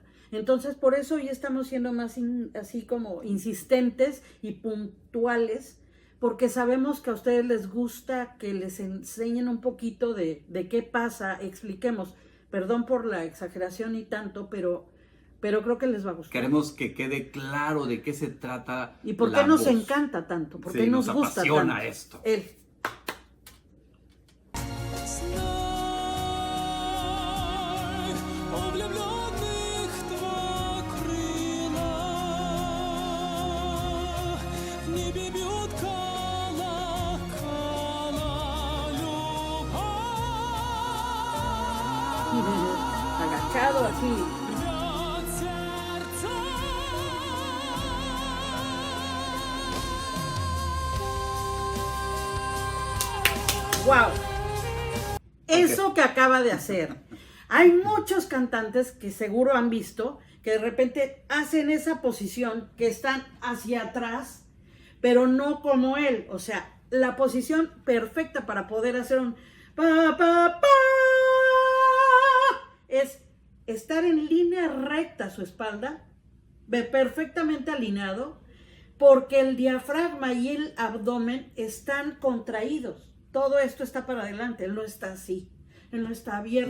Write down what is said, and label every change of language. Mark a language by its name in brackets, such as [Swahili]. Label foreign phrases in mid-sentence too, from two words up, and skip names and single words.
[Spanish] Entonces, por eso hoy estamos siendo más así como insistentes y puntuales, porque sabemos que a ustedes les gusta que les enseñen un poquito de qué pasa, expliquemos. Perdón por la exageración y tanto, pero creo que les va a gustar. Queremos que quede claro de qué se trata. ¿Y por la qué nos voz. encanta tanto? ¿Por qué Sí, nos gusta apasiona tanto? esto. Él. [Russian] Знай, у влюбленных два крыла, в небе бьют колокола, любовь [Spanish] Agachado así. [Russian] рвет сердца. [Spanish] ¡Wow! Eso que acaba de hacer. Hay muchos cantantes que seguro han visto que de repente hacen esa posición, que están hacia atrás, pero no como él. O sea, la posición perfecta para poder hacer un pa, pa, pa, es estar en línea recta su espalda, perfectamente alineado, porque el diafragma y el abdomen están contraídos. Todo esto está para adelante, él no está así, él no está abierto.